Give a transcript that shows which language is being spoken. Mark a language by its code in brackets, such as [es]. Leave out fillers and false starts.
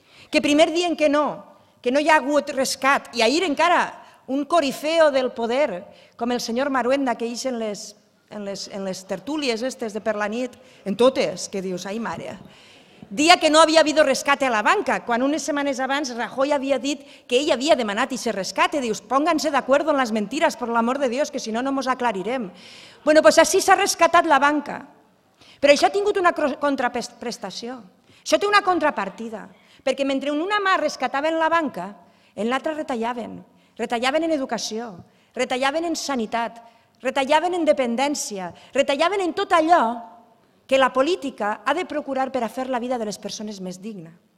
[ca] Que primer diuen que no hi ha hagut rescat, i ahir encara un corifeo del poder, com el senyor Maruenda, que ix en les tertúlies de per la nit, en totes, que dius, ai mare, dia que no havia [es] habido rescate a la banca, [ca] quan unes setmanes abans Rajoy havia dit que ell havia demanat aquest rescate. Dius, [es] pónganse de acuerdo en las mentiras, por el amor de Dios, que si no, [ca] no nos aclarirem. Bueno, doncs així s'ha rescatat la banca. Però això ha tingut una contraprestació. Això té una contrapartida, perquè mentre en una mà rescataven la banca, en l'altra retallaven. Retallaven en educació, retallaven en sanitat, retallaven en dependència, retallaven en tot allò que la política ha de procurar per a fer la vida de les persones més digna.